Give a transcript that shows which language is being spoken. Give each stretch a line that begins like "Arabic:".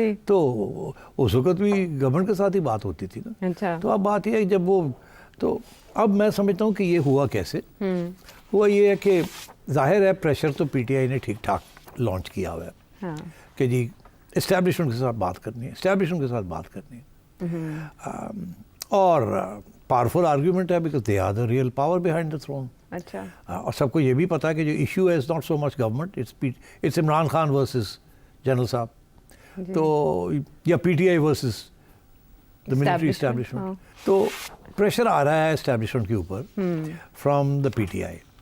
Urdu: تو اس وقت بھی گورنمنٹ کے ساتھ ہی بات ہوتی تھی نا. تو اب بات یہ ہے جب وہ, تو اب میں سمجھتا ہوں کہ یہ ہوا کیسے. ہوا یہ ہے کہ ظاہر ہے پریشر تو پی ٹی آئی نے ٹھیک ٹھاک لانچ کیا ہوا ہے کہ جی اسٹیبلشمنٹ کے ساتھ بات کرنی ہے, اسٹیبلشمنٹ کے ساتھ بات کرنی ہے. اور پاورفل آرگیومنٹ ہے
English: Because they are the real power behind the throne.
Urdu: اچھا. اور سب کو یہ بھی پتا ہے کہ جو ایشو ہے
English: is not so much government, it's Imran Khan versus general صاحب,
Urdu: تو یا P T I versus
English: The military establishment.
Urdu: تو پریشر آ رہا ہے اسٹیبلشمنٹ کے اوپر
English: from the
Urdu: P T I.